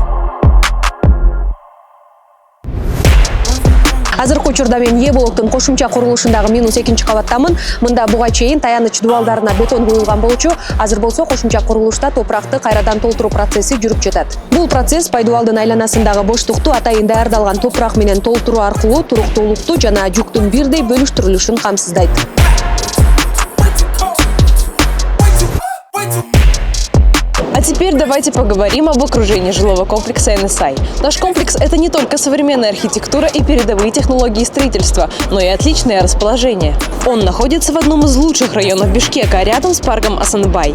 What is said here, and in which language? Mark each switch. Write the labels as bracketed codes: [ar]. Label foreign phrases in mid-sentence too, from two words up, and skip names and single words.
[ky] Азыркы учурда мен Е блоктун кошумча курулушундагы -2 кабаттамын. Мында буга чейин таяныч дубалдарына бетон куюлган болчу. Азыр болсо кошумча курулушта топуракты кайрадан толтуруу процесси жүрүп жатат. Бул процесс пайдубалдын айланасындагы боштукту атайын даярдалган топурак менен толтуруу аркылуу туруктуулукту жана жүктүн бирдей бөлүштүрүлүшүн камсыздайт. [ru] А теперь давайте поговорим об окружении жилого комплекса NSI. Наш комплекс – это не только современная архитектура и передовые технологии строительства, но и отличное расположение. Он находится в одном из лучших районов Бишкека, рядом с парком Асанбай.